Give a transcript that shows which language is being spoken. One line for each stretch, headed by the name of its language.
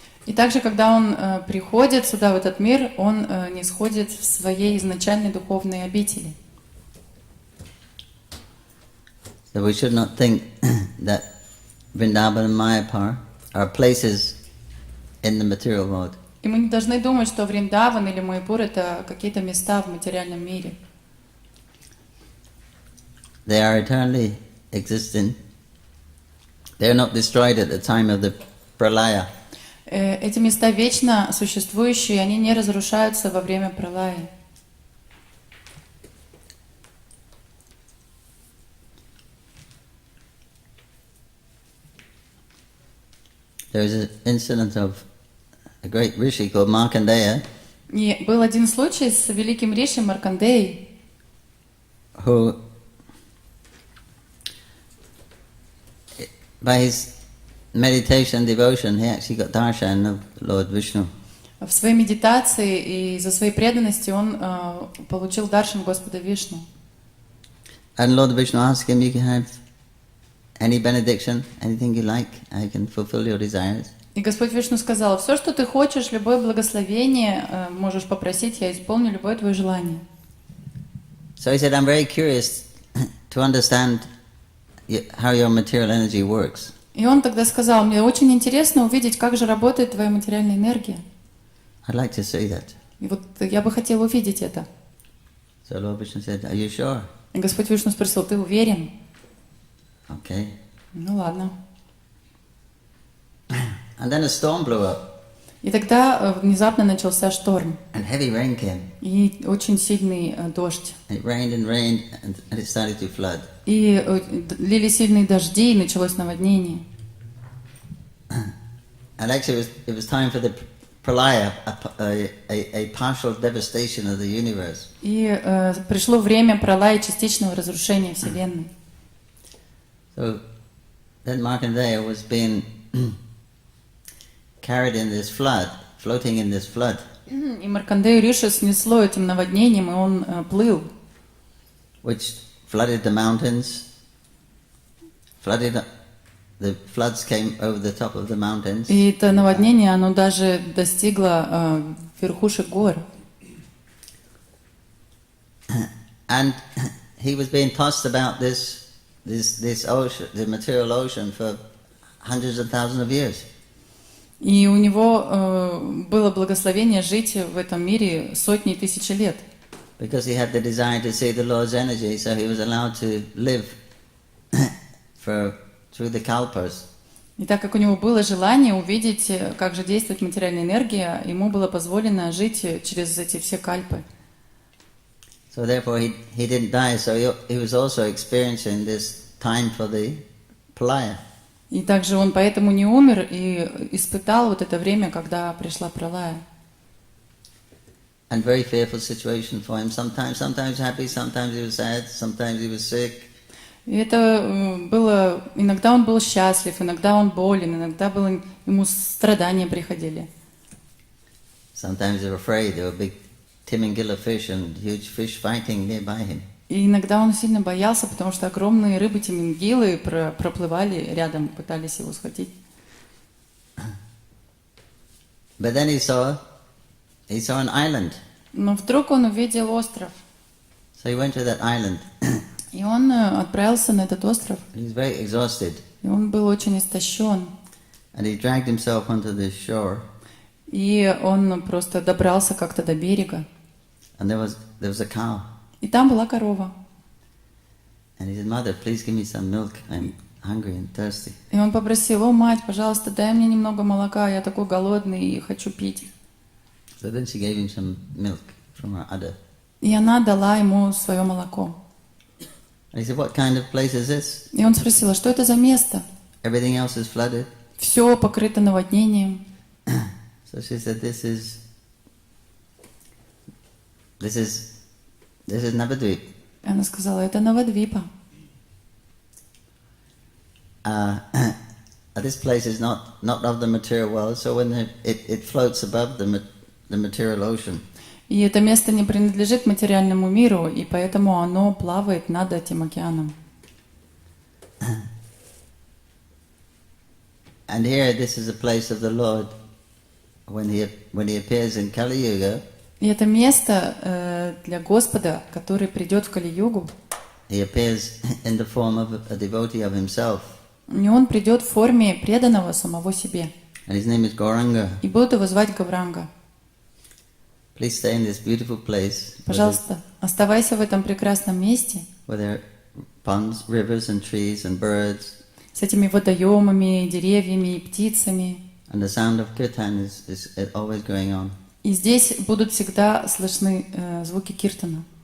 Russian: И также, когда Он приходит сюда, в этот мир, Он нисходит в своей изначальной духовной обители.
English: So we should not think that Vrindavan and Mayapur are places in the material world.
Russian: И мы не должны думать, что Вриндаван или Майяпур — это какие-то места в материальном мире.
English: They are eternally existing. They are not destroyed at the time of the pralaya.
Russian: Эти места вечно существующие, они не разрушаются во время пралая.
English: There is an incident of a great rishi called Markandeya,
Russian: И был один случай с великим риши Маркандеей,
English: who, by his meditation devotion, he actually got darshan of Lord Vishnu.
Russian: в своей медитации и за своей преданности он получил даршан Господа Вишну.
English: And Lord Vishnu asked him, you can have any benediction, anything you like, I can fulfill your desires.
Russian: И Господь Вишну сказал: все, что ты хочешь, любое благословение можешь попросить, я исполню любое твое желание.
English: So he said, I'm very curious to understand how your material energy works,
Russian: И он тогда сказал, мне очень интересно увидеть, как же работает твоя материальная энергия.
English: I'd like to see that.
Russian: И вот я бы хотел увидеть это.
English: So Lord Vishnu said, are you sure?
Russian: И Господь Вишну спросил, ты уверен?
English: Okay.
Russian: Ну ладно.
English: And then a storm blew up,
Russian: И тогда внезапно начался шторм.
English: and heavy rain came.
Russian: И очень сильный дождь.
English: It rained and rained, and it started to flood.
Russian: И лили сильные дожди, и началось наводнение.
English: And actually, it was time for the pralaya, a partial devastation of the universe.
Russian: И пришло время пролая частичного разрушения Вселенной.
English: So then Markandeya was being carried in this flood, floating in this flood.
Russian: И Маркандею Риши снесло этим наводнением, и он плыл.
English: Which flooded the mountains, the floods came over the top of the mountains.
Russian: И это наводнение, оно даже достигло верхушек гор.
English: And he was being tossed about this ocean, the material ocean, for hundreds of thousands of years.
Russian: И у него было благословение жить в этом мире сотни тысяч лет.
English: Because he had the desire to see the Lord's energy, so he was allowed to live through the kalpas.
Russian: И так как у него было желание увидеть, как же действует материальная энергия, ему было позволено жить через эти все кальпы.
English: So therefore he didn't die, so he was also experiencing this time for the pralaya.
Russian: И также он поэтому не умер и испытал вот это время, когда пришла пралая.
English: And very fearful situation for him. Sometimes happy, sometimes he was sad, sometimes he was sick.
Russian: И это было, иногда он был счастлив, иногда он болен, иногда было, ему страдания приходили.
English: Sometimes they were afraid. There were big Timingila fish and huge fish fighting nearby him.
Russian: И иногда он сильно боялся, потому что огромные рыбы тимингилы проплывали рядом, пытались его схватить.
English: But then he saw an island.
Russian: Но вдруг он увидел остров.
English: So he went to that island.
Russian: И он отправился на этот остров.
English: He was very exhausted.
Russian: И он был очень истощен.
English: And he dragged himself onto the shore.
Russian: И он просто добрался как-то до берега.
English: And there was a cow.
Russian: И там была корова.
English: And he said, "Mother, please give me some milk. I'm hungry and thirsty."
Russian: И он попросил: о, мать, пожалуйста, дай мне немного молока, я такой голодный и хочу пить.
English: So then she gave him some milk from her udder.
Russian: И она дала ему свое молоко.
English: And he said, "What kind of place is this?
Russian: И он спросил: а что это за место?
English: Everything else is flooded."
Russian: Все покрыто наводнением.
English: So she said, This is Navadvip.
Russian: И она сказала: это Навадвипа.
English: This place is not of the material world, so when it floats above the material ocean.
Russian: И это место не принадлежит материальному миру, и поэтому оно плавает над этим океаном.
English: And here, this is a place of the Lord when he appears in Kali Yuga.
Russian: И это место для Господа, который придет в Кали-югу.
English: He appears in the form of a devotee of himself.
Russian: И он придет в форме преданного самого себе.
English: And his name is Gauranga.
Russian: И будут его звать Гауранга.
English: Please stay in this beautiful place.
Russian: Пожалуйста, оставайся в этом прекрасном месте.
English: Where there are ponds, rivers and trees and birds.
Russian: С этими водоемами, деревьями и птицами.
English: And the sound of kirtan is always going on.
Russian: И здесь будут всегда слышны звуки киртана.